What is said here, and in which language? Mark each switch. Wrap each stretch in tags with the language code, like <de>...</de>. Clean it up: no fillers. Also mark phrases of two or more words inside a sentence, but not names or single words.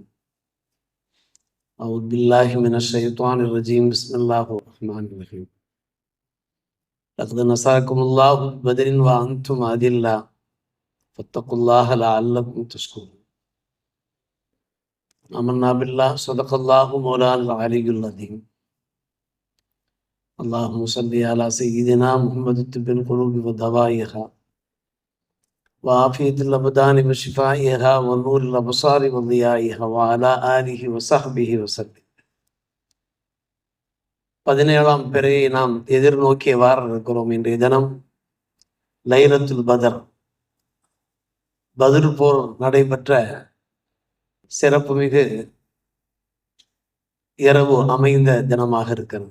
<ar>أعوذ بالله من الشيطان الرجيم. بسم الله الرحمن الرحيم. لقد نصركم الله ببدر وأنتم أذلة فاتقوا الله لعلكم تشكرون. آمنا بالله صدق الله مولانا العلي العظيم. اللهم صل على سيدنا محمد طب القلوب ودوائها وعافية الأبدان وشفائها ونور الأبصار وضيائها وعلى آله وصحبه وسلم.</ar> <ta>17ஆம் பிறையை நாம் எதிர்நோக்கி இருக்கிறோம். இன்றைய தினம்</ta> <ar>ليلة بدر,</ar> <ta>பத்ர் போர் நடைபெற்ற சிறப்புமிகு இரவு அமைந்த தினமாக இருக்கிறது.</ta>